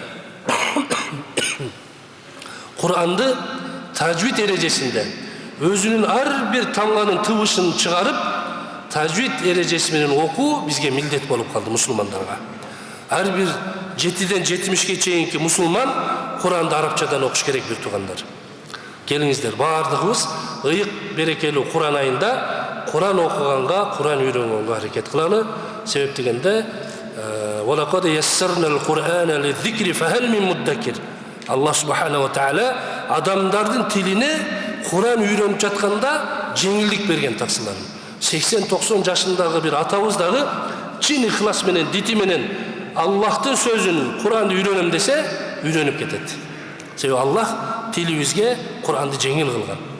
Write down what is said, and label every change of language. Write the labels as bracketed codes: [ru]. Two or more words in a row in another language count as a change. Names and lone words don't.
[ky] Кур'анды тажвид эрежесинде өзүнүн ар бир тамганын тыбышын чыгарып, тажвид эрежеси менен окуу бизге милдет болуп калды мусулмандарга. Ар бир 7ден 70ге чейинки мусулман Кур'анды арабчадан окуш керек бир туугандар. Келиңиздер, баардыгыбыз ыйык берекелүү Кур'ан айында Кур'ан окуганга, Кур'ан үйрөнгөнгө аракет кылалы. Себеп дегенде [ar] وَلَقَدْ يَسَّرْنَا الْقُرْآنَ لِلذِّكْرِ فَهَلْ مِنْ مُدَّكِرٍ. [ky] Аллах [ar] سبحانه وتعالى [ky] адамдардын тилине Кур'ан үйрөнүп жатканда жеңилдик берген таксыларын. 80-90 жашындагы бир атабыз дагы чын ихлас менен, дити менен Аллахтын сөзүн, Кур'анды үйрөнөм десе, үйрөнүп кетет. Себеби Аллах тилибизге Кур'анды жеңил кылган.